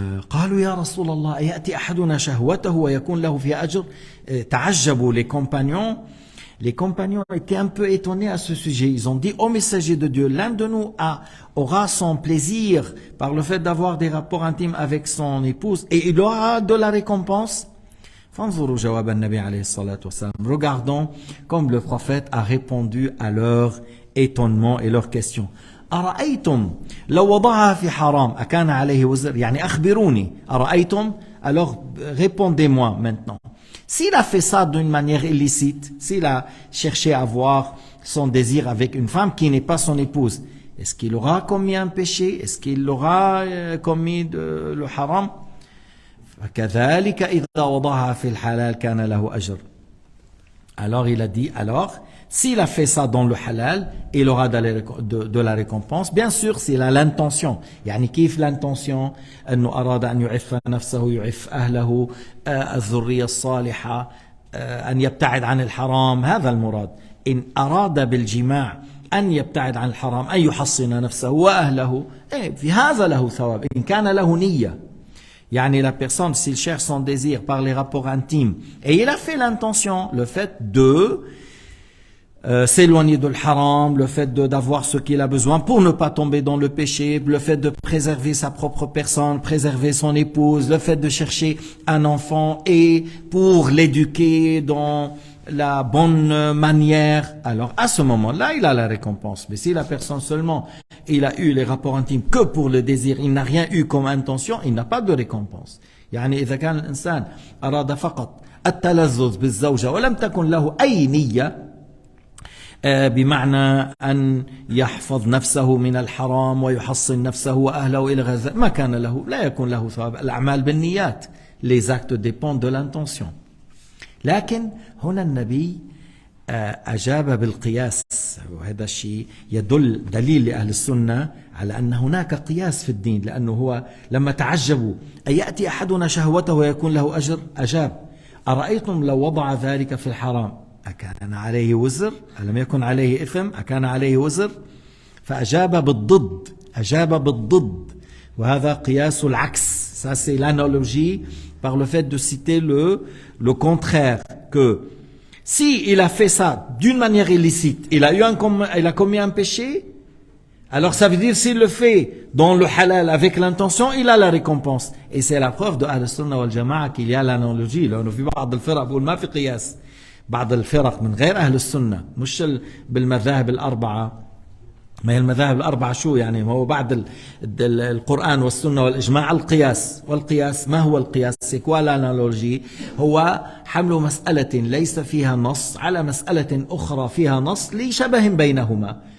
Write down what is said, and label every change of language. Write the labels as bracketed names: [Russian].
[Arabic] قالوا يا رسول الله يأتي أحدنا شهوته ويكون له فيها أجر. تعجبوا [French] les compagnons. Les compagnons étaient un peu étonnés à ce sujet. Ils ont dit, ô messager de Dieu, l'un de nous aura son plaisir par le fait d'avoir des rapports intimes avec son épouse et il aura de la récompense. Regardons comme le prophète a répondu à leur étonnement et leur question. [Arabic] أرأيتم لو وضعها في حرام أكان عليه وزر. يعني أخبروني. أرأيتم. [French] Alors répondez-moi maintenant. S'il a fait ça d'une manière illicite, s'il a cherché à avoir son désir avec une femme qui n'est pas son épouse, est-ce qu'il aura commis un péché? Est-ce qu'il aura commis le haram? [Arabic] فكذلك إذا وضعها في الحلال كان له أجر. [French] Alors il a dit, s'il a fait ça dans le halal, il aura de la récompense. Bien sûr, s'il a l'intention. [Arabic] يعني كيف l'intention؟ أنه أراد أن يعف نفسه يعف أهله الذرية الصالحة أن يبتعد عن الحرام. هذا المراد. إن أراد بالجماع أن يبتعد عن الحرام أن يحصن نفسه وأهله في هذا له ثواب. إن كان له نية. يعني [French] la personne, s'il cherche son désir par les rapports intimes, et il a fait l'intention, le fait de s'éloigner de l'haram, le fait d'avoir ce qu'il a besoin pour ne pas tomber dans le péché, le fait de préserver sa propre personne, préserver son épouse, le fait de chercher un enfant et pour l'éduquer dans la bonne manière, alors à ce moment-là, il a la récompense. Mais si la personne seulement, il a eu les rapports intimes que pour le désir, il n'a rien eu comme intention, il n'a pas de récompense. [Arabic] يعني إذا كان الإنسان أراد فقط التلذذ بالزوجة ولم تكن له أي نية بمعنى أن يحفظ نفسه من الحرام ويحصن نفسه وأهله إلى غير ذلك ما كان له لا يكون له ثواب. الأعمال بالنيات. [French] Les actes dépendent de l'intention. [Arabic] لكن هنا النبي أجاب بالقياس، وهذا الشيء يدل دليل لأهل السنة على أن هناك قياس في الدين، لأنه هو لما تعجبوا أن يأتي أحدنا شهوته ويكون له أجر أجاب أرأيتم لو وضع ذلك في الحرام أكان عليه وزر؟ ألم يكن عليه إثم؟ أكان عليه وزر؟ فأجاب بالضد، أجاب بالضد، وهذا قياس العكس. [French] Ça c'est l'analogie par le fait de citer le contraire, que si il a fait ça d'une manière illicite, il a commis un péché, alors ça veut dire s'il le fait dans le halal avec l'intention, il a la récompense. Et c'est la preuve de Ahl Sunnah wal Jama'a qu'il y a l'analogie. [Arabic] لأنه في بعض الفرق بيقول ما في قياس. بعض الفرق من غير أهل السنة مش بالمذاهب الأربعة. ما هي المذاهب الأربعة شو يعني؟ هو بعد القرآن والسنة والإجماع القياس. والقياس ما هو القياس؟ [French] سيكوا الانالوجي [Arabic] هو حمل مسألة ليس فيها نص على مسألة أخرى فيها نص لشبه بينهما.